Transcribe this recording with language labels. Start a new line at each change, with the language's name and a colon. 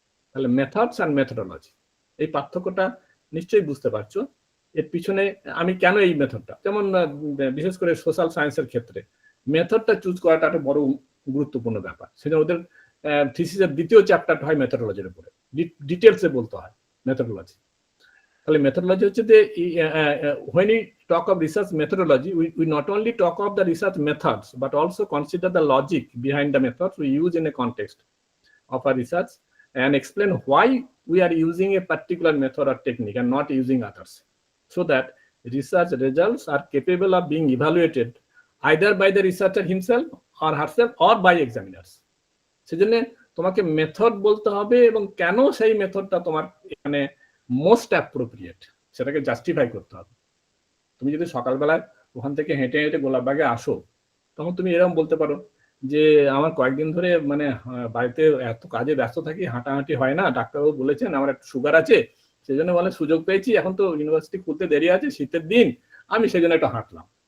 Bangla: তাহলে methods and methodology, এই পার্থক্যটা নিশ্চয়ই বুঝতে পারছো। এর পিছনে আমি কেন এই মেথডটা, যেমন বিশেষ করে সোশ্যাল সায়েন্সের ক্ষেত্রে মেথডটা চুজ করাটা একটা বড় গুরুত্বপূর্ণ ব্যাপার। সেটা ওদের থিসিসের দ্বিতীয় চ্যাপ্টারটা হয় মেথোডোলজির উপরে, ডিটেলসে বলতে হয় মেথোডোলজি। তাহলে মেথোডোলজি হচ্ছে যে
English: when we talk of research methodology, we not only talk of the research methods but also consider the logic behind the methods we use in a context of our research and explain why we are using a particular method or technique and not using others, so that research results are capable of being evaluated either by the researcher himself or herself or by examiners.
Bangla: সেজন্য তোমাকে method বলতে হবে এবং কেন সেই মেথডটা তোমার এখানে most appropriate সেটাকে জাস্টিফাই করতে হবে। তুমি যদি সকালবেলায় ওখান থেকে হেঁটে হেঁটে গোলাপবাগে আসো, তখন তুমি এরকম বলতে পারো যে আমার কয়েকদিন ধরে মানে বাড়িতে এত কাজে ব্যস্ত থাকি, হাঁটাহাঁটি হয় না, ডাক্তারবাবু বলেছেন আমার একটু সুগার আছে, সেই জন্য বলে সুযোগ পেয়েছি, এখন তো ইউনিভার্সিটি খুলতে দেরি আছে, শীতের দিন, আমি সেই জন্য একটু হাঁটলাম।